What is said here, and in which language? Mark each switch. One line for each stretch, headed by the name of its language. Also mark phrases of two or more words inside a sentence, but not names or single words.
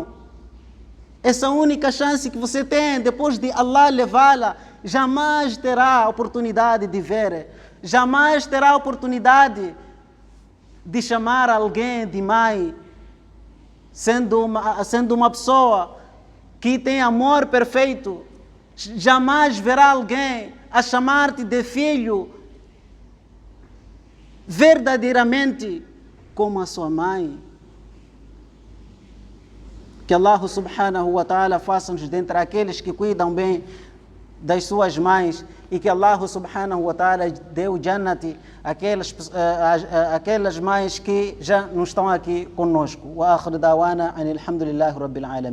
Portuguese: Essa única chance que você tem, depois de Allah levá-la, jamais terá a oportunidade de ver, jamais terá a oportunidade de chamar alguém de mãe, sendo uma pessoa que tem amor perfeito. Jamais verá alguém a chamar-te de filho verdadeiramente como a sua mãe. Que Allah
Arabic: سبحانه وتعالى
Portuguese: faça-nos dentre aqueles que cuidam bem das suas mães, e que Allah
Arabic: سبحانه وتعالى
Portuguese: dê o Jannati aquelas mães que já não estão aqui conosco.
Arabic: وآخر دعوانا أن الحمد لله رب العالمين.